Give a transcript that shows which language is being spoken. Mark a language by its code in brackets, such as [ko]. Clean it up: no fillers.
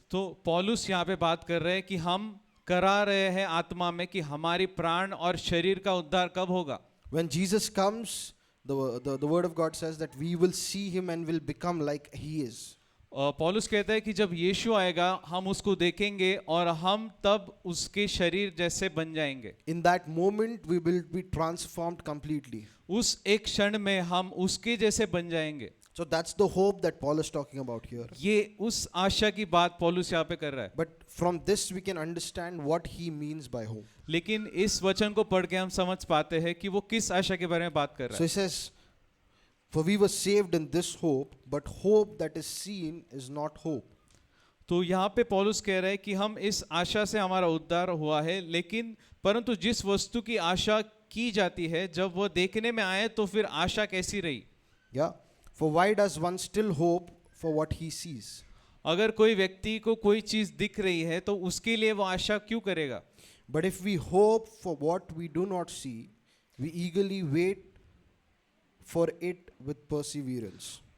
[hi] तो पौलुस यहाँ पे बात कर रहे हैं कि हम करा रहे हैं आत्मा में कि हमारी प्राण और शरीर का उद्धार कब होगा. [en] When Jesus comes, the word of God says that we will see him and will become like he is. [hi] पौलुस कहता है कि जब यीशु आएगा हम उसको देखेंगे और हम तब उसके शरीर जैसे बन जाएंगे. [en] In that moment we will be transformed completely. [hi] उस एक क्षण में हम उसके जैसे बन जाएंगे. [en] So that's the hope that Paul is talking about here. [hi] ये उस आशा की बात पौलुस यहाँ पे कर रहा है. [en] But from this we can understand what he means by hope. [hi] लेकिन इस वचन को पढ़ के हम समझ पाते हैं कि वो किस आशा के बारे में बात कर रहा [en] So [hi] है. [en] he says, for we were saved in this hope, but hope that is seen is not hope. [hi] तो यहाँ पे पौलुस कह रहा है कि हम इस आशा से हमारा उद्धार हुआ है, लेकिन परंतु जिस वस्तु की आशा की जाती है जब वो देखने में आए तो फिर आशा कैसी रही. [en] Yeah. For why does one still hope for what he sees? [hi] अगर कोई व्यक्ति को कोई चीज दिख रही है तो उसके लिए वो आशा क्यों करेगा. [en] But if we hope for what we do not see, we eagerly wait for it with perseverance.